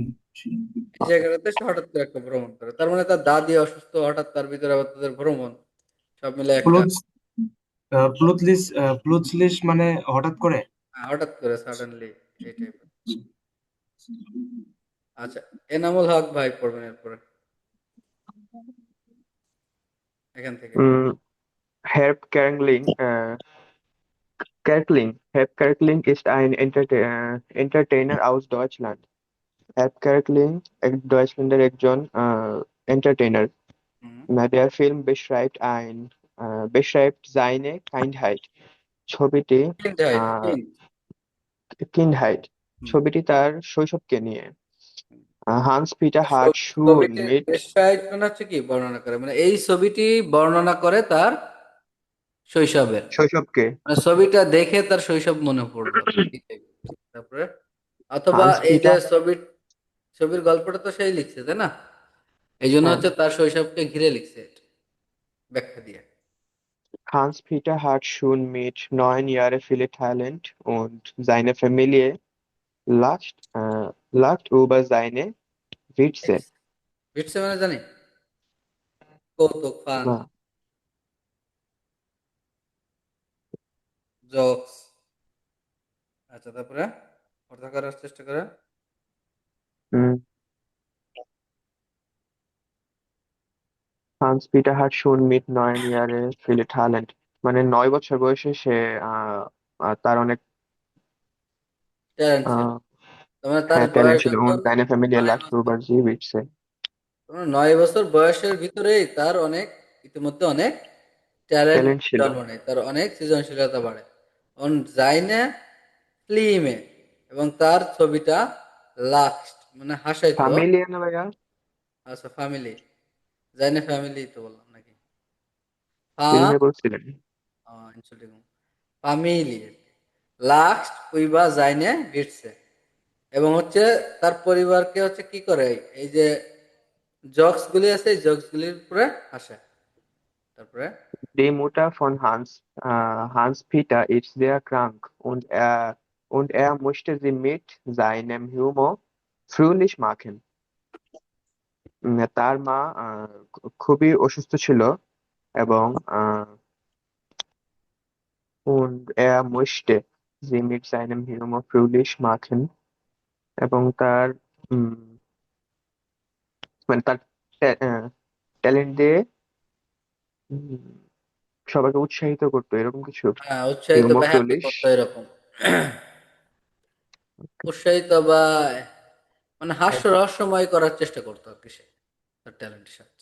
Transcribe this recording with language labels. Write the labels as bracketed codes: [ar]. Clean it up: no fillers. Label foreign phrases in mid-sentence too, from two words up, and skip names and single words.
[bn] এই জায়গাটাতে সে হঠাৎ করে একটা ভ্রমণ করে। তার মানে তার দাদি অসুস্থ, হঠাৎ তার ভিতরে আবার তাদের ভ্রমণ, সব মিলে একটা প্লুৎলিশ মানে হঠাৎ করে। হঠাৎ করে সাডেনলি এই টাইপের। আচ্ছা, এনামুল হক ভাই পড়বেন এরপরে, এখান থেকে। [de] Herb Kerkeling ist ein Entertainer aus Deutschland. [bn] Herb Kerkeling, Deutschlander একজন Entertainer. হুম, [de] Der Film beschreibt seine Kindheit. [bn] ছবিটি [de] কিন্ডহাইট, আহ, Kindheit. হুম। [bn] ছবিটি তার শৈশবকে নিয়ে। হান্স পিটার [de] hat schon [bn] ছবিটির [de] মিট [bn] বেশাইট মানে হচ্ছে কি বর্ণনা করে, মানে এই ছবিটি বর্ণনা করে তার শৈশবের, শৈশবকে। মানে ছবিটা দেখে তার শৈশব মনে পড়লো এই type এর। তারপরে অথবা হান্স এই যে পিটার ছবির গল্পটা তো সেই লিখছে, তাই না? এই জন্য হ্যাঁ হচ্ছে তার শৈশবকে ঘিরে লিখছে এটা, ব্যাখ্যা দিয়ে। [de] Hans-Peter hat schon mit 9 Jahren viele Talent und seine Familie lacht über seine Witze. [bn] ভিটসে মানে জানি কৌতুক, ফান, না, জোকস। আচ্ছা তারপরে অর্থ করার চেষ্টা করে। হুম, Hans-Peter hat schon mit 9 Jahren viele Talent. মানে 9 বছর বয়সে সে আহ, আহ, তার অনেক ট্যালেন্ট ছিল। আহ, তার মানে তার হ্যাঁ, ট্যালেন্ট বয়স ছিল। যখন [de] und seine Familie 9 lag [bn] বছর, [de] über sie, Witze. [bn] 9 বছর বয়সের ভিতরেই তার অনেক, ইতিমধ্যে অনেক ট্যালেন্ট ট্যালেন্ট ছিল। জন্ম নেয়, তার অনেক সৃজনশীলতা বাড়ে। [de] und seine Filme, [bn] এবং তার ছবিটা লাক্স মানে হাসাইতো। Familie না ভাইয়া? আচ্ছা ফ্যামিলি, [de] seine Familie [bn] তো বললাম নাকি? ফিল্মে বলছিলেন। [de] Entschuldigung, Familie lacht über seine Witze, [bn] এবং হচ্ছে তার পরিবারকে হচ্ছে কি করে, এই যে জকস গুলি আছে এই জকস গুলির উপরে হাসে। তারপরে [de] Die Mutter von Hans Peter ist sehr krank und er musste sie mit seinem Humor fröhlich machen. [bn] তার মা খুবই অসুস্থ ছিল এবং [de] und er musste sie mit seinem Humor fröhlich machen [bn] এবং তার উম, মানে তার ট্যালেন্ট দিয়ে উম, সবাইকে উৎসাহিত করতো এরকম কিছু। হ্যাঁ, উৎসাহিত হিউমর বা হ্যাপি [de] ফ্রোলিশ। [bn] করতো এরকম। উৎসাহিত বা মানে হাস্য রহস্যময় করার চেষ্টা করতো আর কি সে, তার ট্যালেন্টের সাথে।